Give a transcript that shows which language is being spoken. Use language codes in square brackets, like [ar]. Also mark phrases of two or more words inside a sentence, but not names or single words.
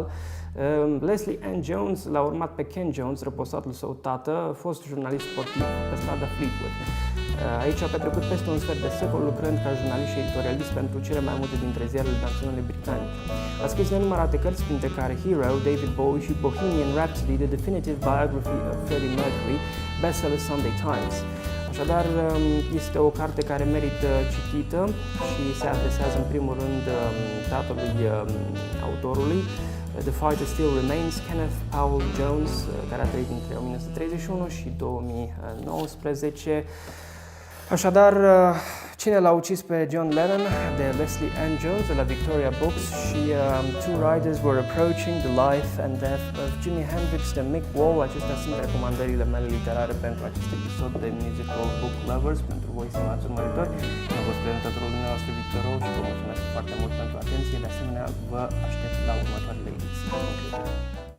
[ro] Leslie Ann Jones l-a urmat pe Ken Jones, răposatul său tată, fost jurnalist sportiv pe strada Fleetwood. Aici a petrecut peste un sfert de secol lucrând ca jurnalist și editorialist pentru cele mai multe dintre ziarele naționale britanice. A scris nenumărate cărți, printre care Hero, David Bowie și Bohemian Rhapsody, The Definitive Biography of Freddie Mercury, bestseller Sunday Times. Așadar, este o carte care merită citită și se adresează în primul rând tatălui autorului. The Fighter Still Remains, Kenneth Powell Jones, care a trăit între 1931 și 2019. Așadar, Cine l-a ucis pe John Lennon, de Leslie Ann Jones, de la Victoria Books, și Two Riders Were Approaching, The Life and Death of Jimi Hendrix, de Mick Wall. Acestea sunt recomandările mele literare pentru acest episod de Musical Book Lovers, pentru voi, stimați urmăritori. Am fost prezentatorul dumneavoastră, Victor Rou, și vă mulțumesc foarte mult pentru atenție. De asemenea, vă aștept la următoarele ediții.